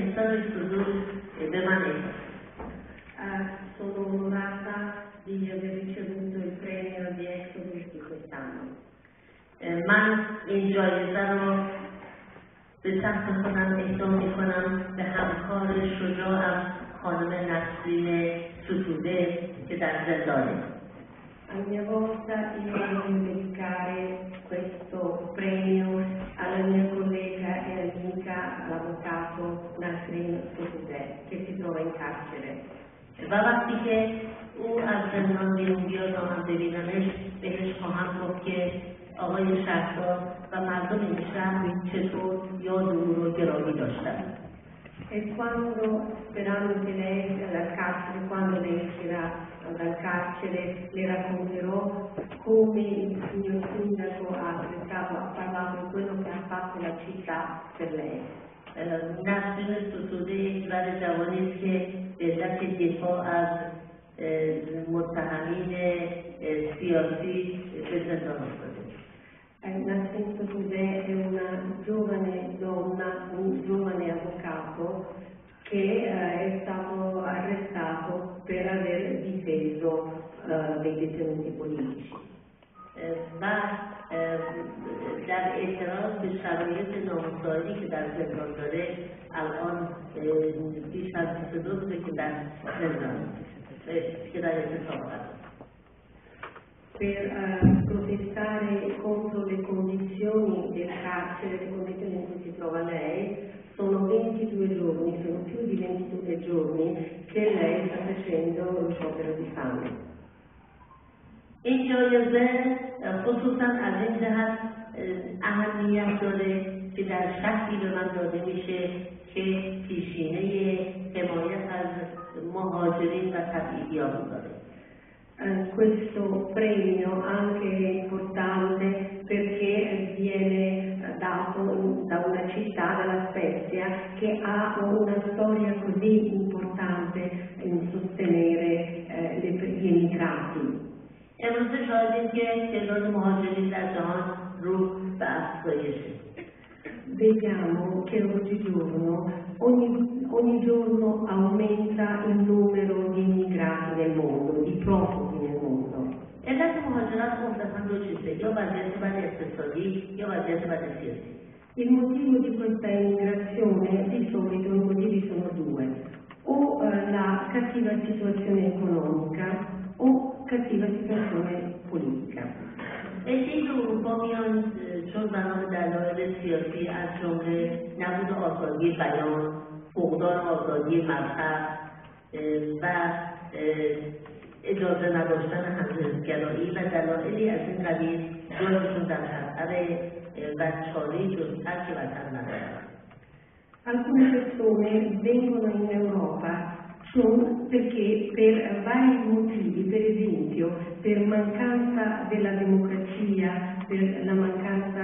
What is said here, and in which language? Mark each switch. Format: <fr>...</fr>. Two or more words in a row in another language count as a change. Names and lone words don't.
<fa>بذارید حضور به من</fa> <it>Sono onorata di aver ricevuto il premio di Exodus di quest'anno.</it> <fa>من این جایزه رو به سمت خودم اهدا میکنم به همکار شجاعم خانم نسرین ستوده که در زندانه.</fa> <it>A mia volta io voglio dedicare questo premio alla mia collega e amica, l'avvocato Nasrin Sotoudeh, che si trova in carcere.</it> <fa>و وقتی که او از زندان بیرون بیاد و من ببینمش بهش خواهم گفت که آقای شهردار و مردم این شهر چطور یاد او رو گرامی داشتن.</fa> <it>E quando, sperando che lei dal carcere, quando lei uscirà dal carcere, le racconterò come il signor sindaco ha parlato di quello che ha fatto la città per lei.</it> <fa>نسرین ستوده یک زن جوانی است که به علت دفاع از متهمین سیاسی به زندان افتاده.</fa> <it>Nasrin Sotoudeh è una giovane donna, un giovane avvocato che è stato arrestato per aver difeso dei detenuti politici.</it> <fa>و در اعتراض به شرایط نامساعدی که در زندان داره الان بیش از 22 روزه که در زندان که در اعتصام هست.</fa> <it>Per protestare contro le condizioni del carcere, le condizioni in cui si trova lei, sono 22 giorni, sono più di 22 giorni che lei sta facendo lo sciopero di fame.</it> <fa>این جایزه خصوصا از این جهت اهمیت داره که در شخصی به من داده میشه که پیشینه حمایت از مهاجرین و تبعیدیان داره.</fa> <it>Questo premio anche è importante perché viene dato da una città, dalla Spezia, che ha una storia così importante in sostenere gli immigrati.</it> <fa>امروز شاهدیم که تعداد مهاجرین در جهان رو به افزایشه.</fa> <it>Vediamo che ogni giorno aumenta il numero di immigrati nel mondo, di profughi nel mondo.</it> <fa>علت مهاجرت عمدتاً دو چیزه، یا وضعیت بد اقتصادی یا وضعیت بد سیاسی.</fa> <it>Il motivo di questa immigrazione di solito i motivi sono due, o la cattiva situazione economica o cattiva situazione politica.</it> <fa>عده‌ای به اروپا میان چون بنا به دلایل سیاسی از جمله نبود آزادی بیان، فقدان آزادی مذهب و اجازه نداشتن همجنسگرایی و دلایلی از این قبیل جایشون در خطر و چاره‌ای جزتر که وطن ندارند.</fa> <it>Alcune persone vengono in Europa perché per vari motivi, per esempio per mancanza della democrazia, per la mancanza</it>